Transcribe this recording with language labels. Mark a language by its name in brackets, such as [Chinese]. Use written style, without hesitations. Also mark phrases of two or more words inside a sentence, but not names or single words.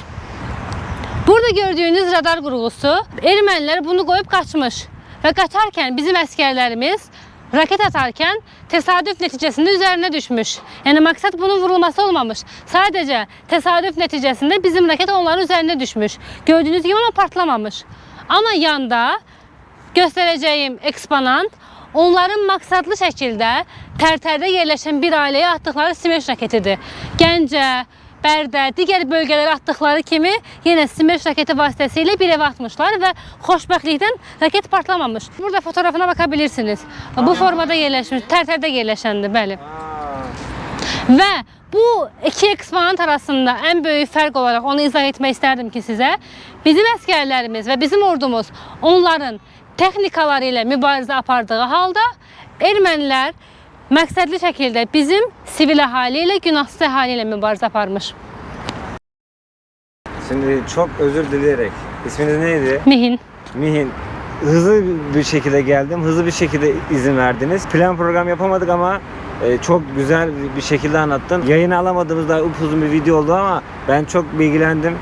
[Turkish] Burada gördüğünüz radar qurğusu, ermənilər bunu koyup kaçmış ve kaçarken bizim askerlerimiz raket atarken tesadüf neticesinde üzerine düşmüş. Yani maksat bunun vurulması olmamış. Sadece tesadüf neticesinde bizim raket onların üzerine düşmüş. Gördüğünüz gibi ama patlamamış. Ama yanda göstereceğim eksponant onların maksatlı şekilde [Azerbaijani] Tərtərdə yerləşən bir ailəyə [Turkish] atdıkları Smerç raketidir. [Azerbaijani] Gəncə, Bərdə, digər bölgələrə atdıkları kimi yenə Smerç raketi vasitəsilə bir evə atmışlar və xoşbəxtlikdən raket partlamamış. [Turkish] Burada fotoğrafına bakabilirsiniz. [Azerbaijani] Bu formada yerləşmiş, Tərtərdə yerləşəndir, bəli. [Turkish] Və bu iki eksponat arasında en büyük fark olarak onu izah etmek isterdim ki size. [Azerbaijani] Bizim əsgərlərimiz ve bizim ordumuz onların texnikaları ilə mübarizə apardığı halda ermənilər məqsədli şəkildə bizim sivil əhali ilə, günahsız əhali ilə mübarizə aparmış. [Turkish] Şimdi çok özür dileyerek. İsminiz neydi? Mihin. Mihin. Hızlı bir şekilde geldim. Hızlı bir şekilde izin verdiniz. Plan program yapamadık ama çok güzel bir şekilde anlattın. Yayını alamadığımızda upuzun bir video oldu ama ben çok bilgilendim.